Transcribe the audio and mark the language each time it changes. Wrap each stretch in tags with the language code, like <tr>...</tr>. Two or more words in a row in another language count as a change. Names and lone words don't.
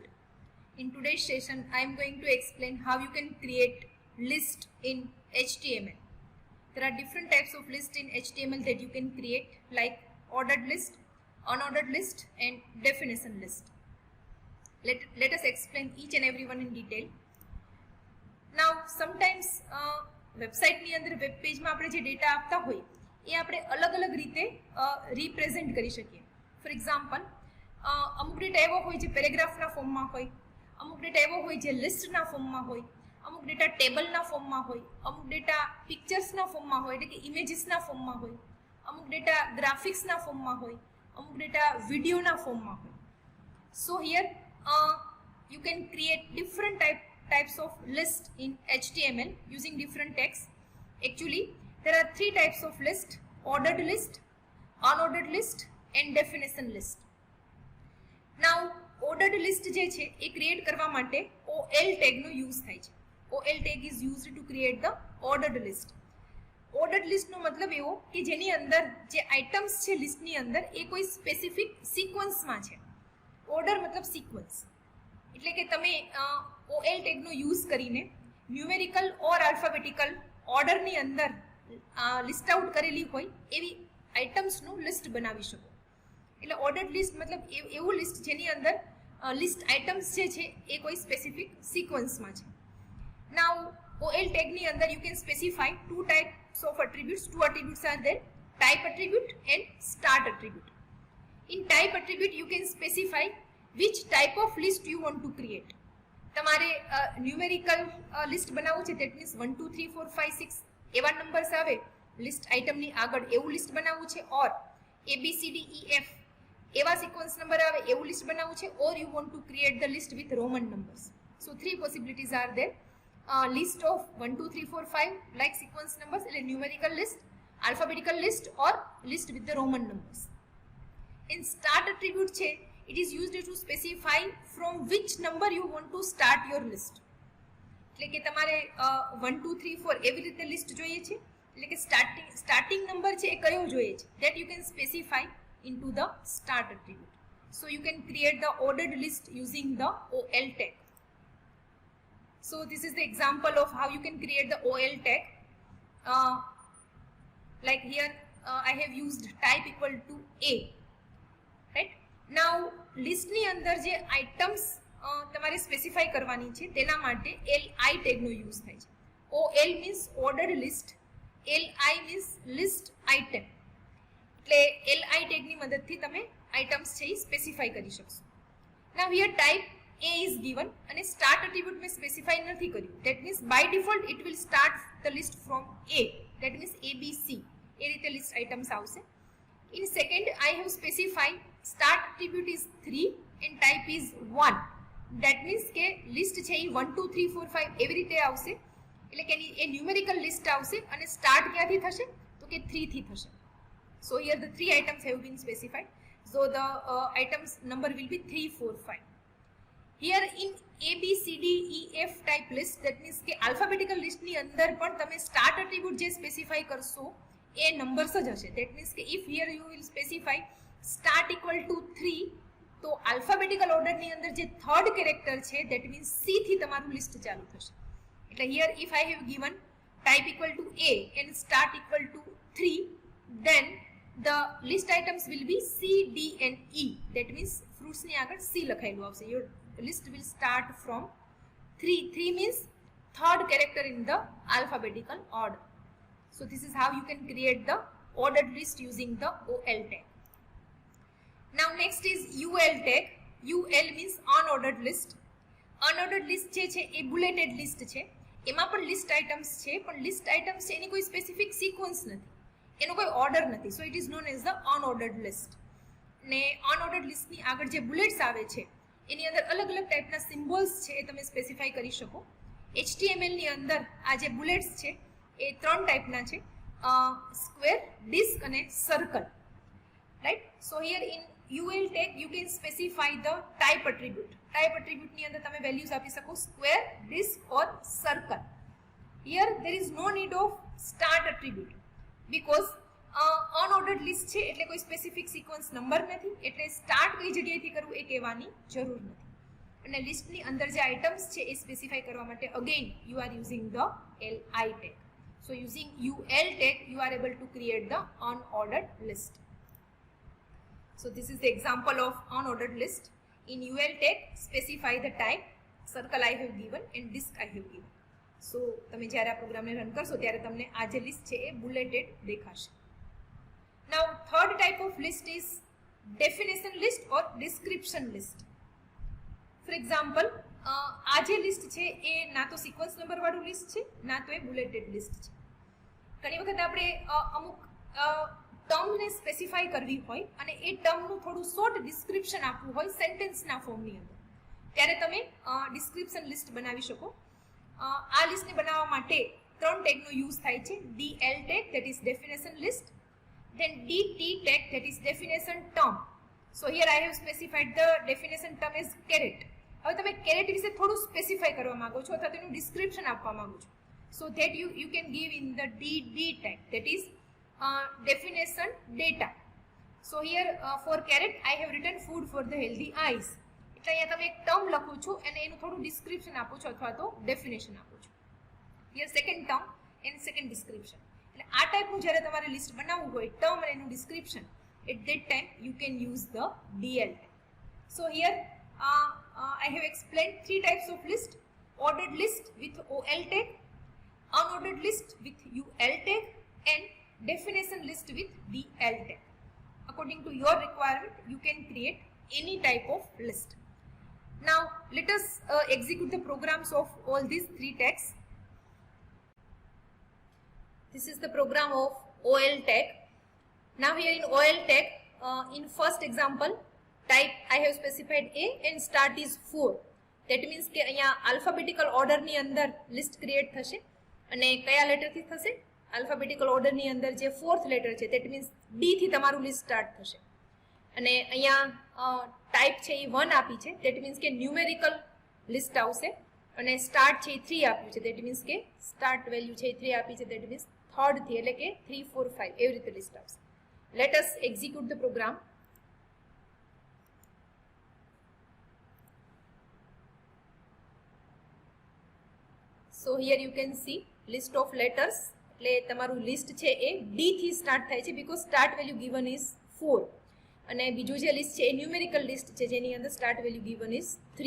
<en>In today's session, I am going to explain how you can create list in HTML. There are different types of list in HTML that you can create, like ordered list, unordered list, and definition list. Let us explain each and every one in detail. Now, sometimes</en> <gu>વેબસાઇટ ની અંદર વેબ પેજમાં આપણે જે ડેટા આપતા હોય એ આપણે અલગ અલગ રીતે રિપ્રેઝેન્ટ કરી શકીએ.</gu> <en>for example,</en> <gu>અમુક ડેટા એવો હોય જે પેરેગ્રાફના ફોર્મમાં હોય, અમુક ડેટા એવો હોય જે લિસ્ટના ફોર્મમાં હોય, અમુક ડેટા ટેબલના ફોર્મમાં હોય, અમુક ડેટા પિક્ચર્સના ફોર્મમાં હોય એટલે કે ઇમેજીસના ફોર્મમાં હોય, અમુક ડેટા ગ્રાફિક્સના ફોર્મમાં હોય, અમુક ડેટા વિડીયોના ફોર્મમાં હોય.</gu> <en>so here you can create different types of list in HTML using different text. Actually, there are three types of list: ordered list, unordered list, and definition list. Now, ordered list</en> <gu>જે છે એ ક્રિએટ કરવા માટે</gu> <en>OL tag</en> <gu>નો યુઝ થાય છે.</gu> <en>OL tag is used to create the ordered list. Ordered list</en> <gu>નો મતલબ એવો કે જેની અંદર જે આઇટમ્સ છે લિસ્ટની અંદર એ કોઈ સ્પેસિફિક સિક્વન્સમાં છે. ઓર્ડર મતલબ સિક્વન્સ, એટલે કે તમે OL ટેગનો યુઝ કરીને</gu> <en>numerical or alphabetical</en> <gu>ઓર્ડરની અંદર લિસ્ટ આઉટ કરેલી હોય એવી આઇટમ્સનું લિસ્ટ બનાવી શકો. એટલે</gu> <en>ordered list</en> <gu>મતલબ એવું લિસ્ટ જેની અંદર</gu> <en>list items</en> <gu>જે છે એ કોઈ સ્પેસિફિક સિક્વન્સમાં છે.</gu> <en>Now OL ટેગની અંદર you can specify two types of attributes. Two attributes are there: type attribute and start attribute. In type attribute, you can specify which type of list you want to create.</en> <gu>તમારે</gu> <en>numerical list</en> <gu>બનાવવું છે,</gu> <en>that means</en> <gu>1 2 3 4 5 6 એવા નંબર્સ આવે લિસ્ટ આઇટમની આગળ એવું લિસ્ટ બનાવવું છે, ઓર ABCDEF એવા સિક્વન્સ નંબર આવે એવું લિસ્ટ બનાવવું છે, ઓર</gu> <en>you want to create the list with Roman numbers. So three possibilities are there: list of 1 2 3 4 5 like sequence numbers, એટલે numerical list, alphabetical list, or list with the Roman numbers. In start attribute છે, it is used to specify from which number you want to start your list.</en> <gu>એટલે કે તમારે 1 2 3 4 એવી રીતે લિસ્ટ જોઈએ છે, એટલે કે</gu> <en>starting number</en> <gu>છે એ કયો જોઈએ છે,</gu> <en>that you can specify into the start attribute. So you can create the ordered list using the OL tag. So this is the example of how you can create the OL tag. Like here I have used type equal to A. રાઈટ.</en> <gu>નાઉ લિસ્ટની અંદર જે આઇટમ્સ તમારે સ્પેસિફાઈ કરવાની છે તેના માટે LI ટેગનો યુઝ થાય છે.</gu> <en>OL means ordered list, LI means list item.</en> <gu>એટલે LI ટેગની મદદથી તમે આઇટમ્સ છે એ સ્પેસિફાઈ કરી શકશો.</gu> <en>Now here type A is given</en> <gu>અને</gu> <en>start attribute</en> <gu>મેં સ્પેસિફાઈ નથી કર્યું.</gu> <en>That means by default it will start the list from A. That means ABC</en> <gu>એ રીતે</gu> <en>list items</en> <gu>આવશે.</gu> <en>In second, I have specified start attribute is 3 and type is 1. That means</en> <gu>કે લિસ્ટ છે એ 1 2 3 4 5 એવી રીતે આવશે, એટલે કે એ</gu> <en>numerical list</en> <gu>આવશે અને સ્ટાર્ટ ક્યાંથી થશે તો કે 3 થી થશે.</gu> <en>So here the three items have been specified. So the items number will be 3 4 5. Here in ABCDEF type list, that means</en> <gu>કે</gu> <en>alphabetical list</en> <gu>ની અંદર પણ તમે</gu> <en>start attribute</en> <gu>જે સ્પેસિફાઈ કરશો એ નંબર્સ જ હશે.</gu> <en>That means</en> <gu>કે</gu> <en>if here you will specify start equal to 3</en> <gu>તો આલ્ફાબેટિકલ ઓર્ડરની અંદર જે</gu> <en>third character</en> <gu>છે</gu> <en>that means C</en> <gu>થી તમારું લિસ્ટ ચાલુ થશે. એટલે</gu> <en>here if I have given type equal to A and start equal to 3, then the list items will be C, D and E. That means</en> <gu>ફ્રૂટ્સની આગળ C લખાયેલું આવશે.</gu> <en>Your list will start from 3. 3 means third character in the alphabetical order. So this is how you can create the ordered list using the OL tag. Now next is UL tag. UL means unordered list. Unordered list</en> <gu>જે છે એ</gu> <en>bulleted list</en> <gu>છે. એમાં પણ</gu> <en>list items</en> <gu>છે, પણ</gu> <en>list items</en> <gu>છે એની કોઈ</gu> <en>specific sequence</en> <gu>નથી, એનો કોઈ order નથી.</gu> <en>So it is known as the unordered list.</en> <gu>ને</gu> <en>unordered list</en> <gu>ની આગળ જે bullets આવે છે એની અંદર અલગ અલગ ટાઈપના સિમ્બોલ્સ છે એ તમે સ્પેસિફાઈ કરી શકો. HTML ની અંદર આ જે bullets છે એ ત્રણ ટાઈપના છે: સ્ક્વેર, ડિસ્ક અને સર્કલ.</gu> <en>Right. So here in UL tag you can specify the type attribute. Type attribute</en> <gu>ની અંદર તમે વેલ્યુઝ આપી શકો</gu> <en>square, disk or circle. Here there is no need of start attribute because unordered list</en> <gu>છે એટલે કોઈ</gu> <en>specific sequence number</en> <gu>નથી, એટલે સ્ટાર્ટ કઈ જગ્યાએથી કરવું એ કહેવાની જરૂર નથી. અને લિસ્ટની અંદર જે આઇટમ્સ છે એ સ્પેસિફાઈ કરવા માટે</gu> <en>again you are using the li tag. So using ul tag you are able to create the unordered list. So this is the example of unordered list. In ul tag specify the type, circle I have given and disk I have given.</en> <gu>So તમે જ્યારે આ પ્રોગ્રામને રન કરશો ત્યારે તમને આ જે લિસ્ટ છે એ બુલેટેડ દેખાશે.</gu> <en>Now third type of list is definition list or description list. For example,</en> <gu>આ જે લિસ્ટ છે એ ના તો સિક્વન્સ નંબર વાળું લિસ્ટ છે ના તો એ બુલેટેડ લિસ્ટ છે. ઘણી વખત આપણે અમુક ટર્મને સ્પેસિફાઈ કરવી હોય અને એ ટર્મનું થોડું</gu> <en>short description</en> <gu>આપવું હોય સેન્ટેન્સના ફોર્મની અંદર, ત્યારે તમે</gu> <en>description list</en> <gu>બનાવી શકો. આ લિસ્ટને બનાવવા માટે 3 ટેગનો યુઝ થાય છે.</gu> <en>DL tag that is definition list, then DT tag that is definition term. So here I have specified the definition term as caret.</en> <gu>હવે તમે caret વિશે થોડું સ્પેસિફાઈ કરવા માંગો છો અથવા તેનું ડિસ્ક્રિપ્શન આપવા માંગો છો,</gu> <en>so that you can give in the DD tag that is definition data. So here for caret I have written food for the healthy eyes.</en> <gu>એટલે અહીંયા તમે એક ટર્મ લખો છો અને એનું થોડું ડિસ્ક્રિપ્શન આપો છો અથવા તો ડેફિનેશન આપો છો.</gu> <en>Here second term and second description.</en> <gu>એટલે આ ટાઈપનું જ્યારે તમારે લિસ્ટ બનાવવું હોય ટર્મ અને એનું ડિસ્ક્રિપ્શન,</gu> <en>at that time you can use the DL tag. So here I have explained 3 types of list: ordered list with OL tag, unordered list with UL tag and definition list with DL tag. According to your requirement you can create any type of list. Now let us execute the programs of all these 3 tags. This is the program of OL tag. Now here in OL tag, in first example type I have specified A and start is 4. That means</en> <gu>કે અહીંયા</gu> <en>alphabetical order</en> <gu>ની અંદર</gu> <en>list create</en> <gu>થશે અને કયા લેટર થી થશે?</gu> <en>alphabetical order</en> <gu>ની અંદર જે</gu> <en>4th letter</en> <gu>છે</gu> <en>that means D</en> <gu>થી તમારું</gu> <en>list start</en> <gu>થશે. અને અહીંયા type છે એ 1 આપી છે</gu> <en>that means</en> <gu>કે</gu> <en>numerical list</en> <gu>આવશે અને start છે એ 3 આપ્યું છે</gu> <en>that means</en> <gu>કે</gu> <en>start value</en> <gu>છે એ 3 આપી છે</gu> <en>that means third</en> <gu>થી એટલે કે 3 4 5 એવી રીતે</gu> <en>list</en> <gu>આવશે.</gu> <en>Let us execute the program. So here you can see list of letters.</en> <gu>એટલે તમારું લિસ્ટ છે એ D થી સ્ટાર્ટ થાય છે</gu> <en>because start value given is 4</en> <gu>અને બીજું જે લિસ્ટ છે એ</gu> <en>numerical list</en> <gu>છે જેની અંદર</gu> <en>start value given is 3.</en>